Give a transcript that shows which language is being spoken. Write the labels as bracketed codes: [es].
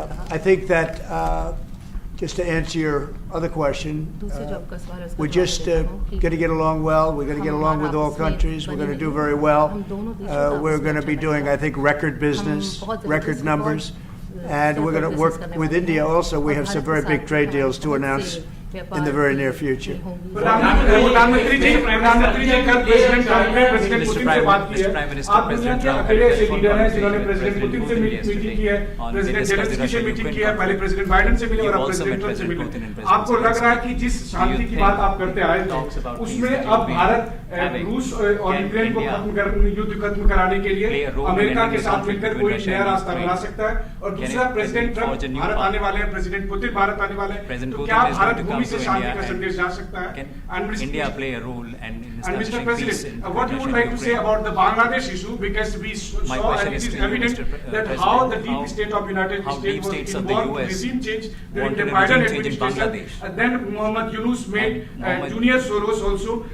[en] I think that, just to answer your other question, we're just going to get along well. We're going to get along with all countries. We're going to do very well. We're going to be doing, I think, record business, record numbers. And we're going to work with India also. We have some very big trade deals to announce in the very near future. [hi] प्रधानमंत्री जी कल president Trump ने president Putin से बात की है। आप दुनिया के अकेले ऐसे लीडर हैं जिन्होंने प्रेसिडेंट पुतिन से मीटिंग की है, प्रेसिडेंट जेलेंस्की से मीटिंग की है, पहले प्रेसिडेंट बाइडेन से मिले और अब प्रेसिडेंट ट्रंप से मिले। आपको लग रहा है कि जिस शांति की बात आप करते आए थे, उसमें अब भारत रूस और यूक्रेन को युद्ध खत्म कराने के लिए अमेरिका के साथ मिलकर कोई नया रास्ता बना सकता है? और दूसरा, प्रेसिडेंट ट्रंप भारत आने वाले हैं, प्रेसिडेंट पुतिन भारत आने वाले हैं, तो क्या भारत भूमि से शांति का संदेश जा सकता है? [en] Can India play a role and Mr. President, what you would like to say about the Bangladesh issue, because we saw and it is evident that how the deep state of United States was involved in regime change during the Biden administration, and then Mohammed Yunus made Junior Soros also.